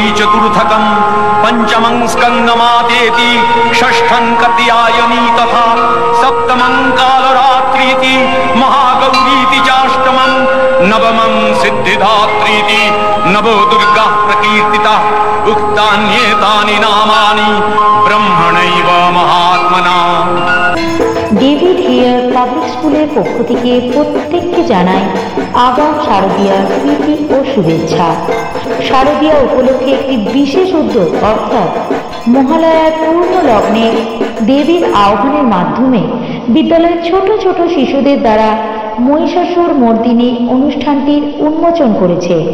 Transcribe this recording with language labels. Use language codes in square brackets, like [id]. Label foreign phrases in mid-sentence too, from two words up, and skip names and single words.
[sa] चतुर्थकं पंचमं स्कंदमातेति षष्ठं कात्यायनी तथा सप्तमं कालरात्रीति महागौरीति चाष्टमं नवमं सिद्धिदात्रीति नवो दुर्गा प्रकीर्तिता उक्तान्येतानि नामानि ब्रह्मणैव महात्मना। [bn] ডেভিড হেয়ার পাবলিক স্কুলের পক্ষ থেকে প্রত্যেককে জানাই আগাম শারদীয়ার প্রীতি ও শুভেচ্ছা। শারদীয়া উপলক্ষে একটি বিশেষ উদ্যোগ অর্থাৎ মহালয়ার পূর্ণ লগ্নে দেবীর আহ্বানের মাধ্যমে বিদ্যালয়ের ছোট ছোট শিশুদের দ্বারা মহিষাসুর মর্দিনী অনুষ্ঠানটির উন্মোচন করেছে।